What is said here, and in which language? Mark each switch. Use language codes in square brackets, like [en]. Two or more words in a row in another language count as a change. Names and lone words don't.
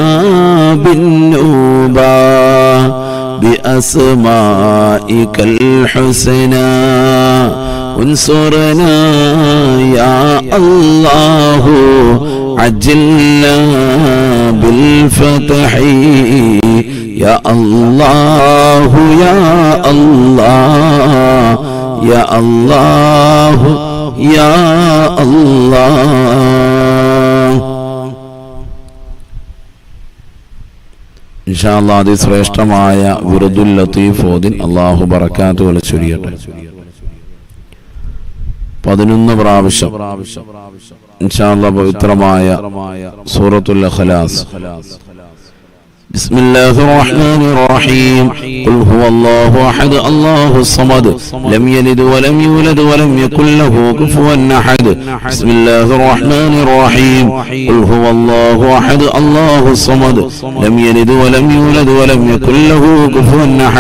[ar] بالنوبة بأسمائك الحسنى انصرنا يا الله عجلنا بالفتح يا الله يا الله يا الله يا الله. إن شاء الله [ml] അതിശ്രേഷ്ഠമായ വിറുദുൽ ലത്തീഫ് ഓതി അല്ലാഹു ബറകാത്തുഹു ചൊരിയട്ടെ. 11 പ്രാവശ്യം [ar] إن شاء الله [ml] പവിത്രമായ സൂറത്തുൽ ഇഖ്ലാസ്. [ar] بسم الله الرحمن الرحيم. قل هو الله أحد الله الصمد لم يلد ولم يولد ولم يكن له كفوا أحد. بسم الله الرحمن الرحيم. قل هو الله أحد الله الصمد لم يلد ولم يولد ولم يكن له كفوا أحد.